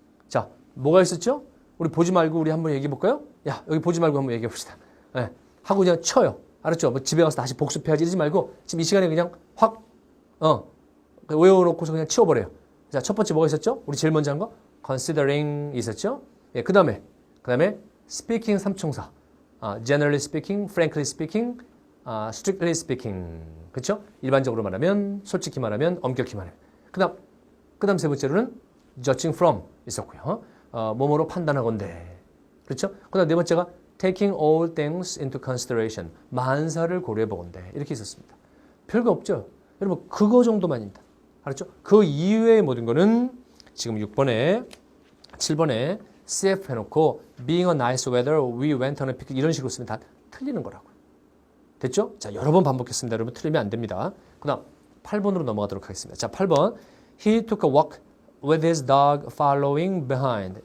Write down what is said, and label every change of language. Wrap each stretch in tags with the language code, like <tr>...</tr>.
<ko>자, 뭐가 있었죠? 우리 보지 말고 우리 한번 얘기해 볼까요? 야, 여기 보지 말고 한번 얘기해 봅시다. 네. 하고 그냥 쳐요. 알았죠? 뭐 집에 가서 다시 복습해야지 이러지 말고 지금 이 시간에 그냥 확 외워놓고서 그냥 치워버려요. 자, 첫 번째 뭐가 있었죠? 우리 제일 먼저 한 거 considering 있었죠? 예, 그 다음에</ko> <en>speaking</en> <ko>삼총사,</ko> <en>generally speaking, frankly speaking, strictly speaking,</en> <ko>그렇죠? 일반적으로 말하면, 솔직히 말하면, 엄격히 말하면. 그다음 세 번째로는</ko> <en>judging from</en> <ko>있었고요. 뭐뭐로 판단하건대, 그렇죠? 그다음 네 번째가</ko> <en>taking all things into consideration,</en> <ko>만사를 고려해 보건대 이렇게 있었습니다. 별거 없죠? 여러분 그거 정도만입니다. 알았죠? 그 이외의 모든 거는 지금 6번에 7번에 CF 해놓고</ko> <en>being a nice weather, we went on a picnic</en> <ko>이런 식으로 쓰면 다 틀리는 거라고. 됐죠? 자, 여러 번 반복했습니다. 여러분 틀리면 안 됩니다. 그 다음 8번으로 넘어가도록 하겠습니다. 자, 8번</ko> <en>He took a walk with his dog following behind.</en>